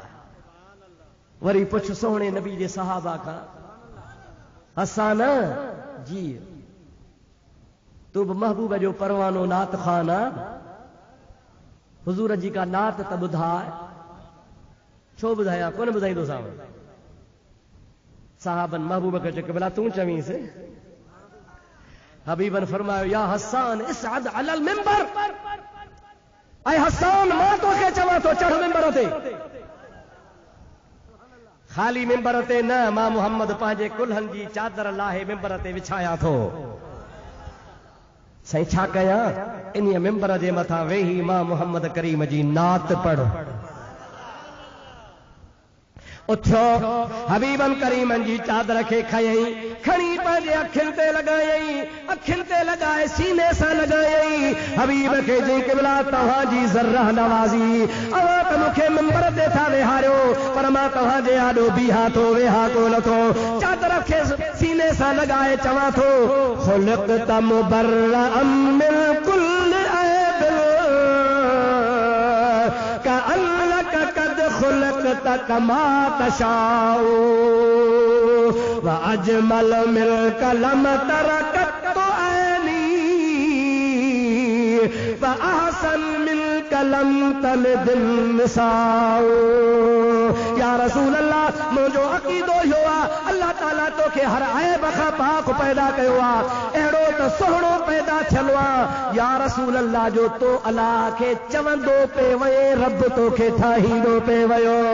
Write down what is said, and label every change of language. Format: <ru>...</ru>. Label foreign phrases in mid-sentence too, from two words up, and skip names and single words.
<sd>वरी पुछ सोहणे नबी जे सहाबा खां, हसन जी तू बि महबूब जो परवानो नात खान आहे, हुजूर जी का नात त ॿुधाए। छो ॿुधायां? कोन ॿुधाईंदो सां। साहबन महबूब खे चयो, भला तूं चवींसि। हबीबन फरमायो,</sd> <ar>يا حسان اصعد على المنبر,</ar> <sd>ऐ हसान मां तोखे चवां थो, चढ़ मिंबर ते। खाली मिंबर ते न, मां मोहम्मद पंहिंजे कुल्हनि जी चादर लाहे मिंबर ते विछाया थो। साईं छा कयां? इन मिंबर जे मथां वेही मां मोहम्मद करीम जी नात पढ़। उथियो, हबीबन करीमन जी चादर खे खयई, खणी पंहिंजे अखियुनि ते लॻायई, अखियुनि ते लॻाए सीने सां लॻायई। हबीब खे चई, क़िबला तव्हांजी ज़र्रह नवाज़ी, अवां त मूंखे मिंबर ते था वेहारियो, पर मां तव्हांजे आॾो बीहा थो, वेहा कोन थो। चादर खे सीने सां लॻाए चवां थो,</sd> <ar>خلقت مبرأ من كل عيب، كأنك قد خلقت كما تشاء وأجمل منك لم تر قط عيني وأحسن منك لم تلد النساء. يا رسول الله</ar> <sd>मुझो अकीदो यो अल्लाह ताला तोखे हर ऐब खां पाक पैदा कयो अहिड़ो त सोहणो पैदा थियलु</sd> <ar>يا رسول الله</ar> <sd>जो तो अल्लाह खे चवंदो पे वए रब तोखे ठाहींदो पे वयो।</sd>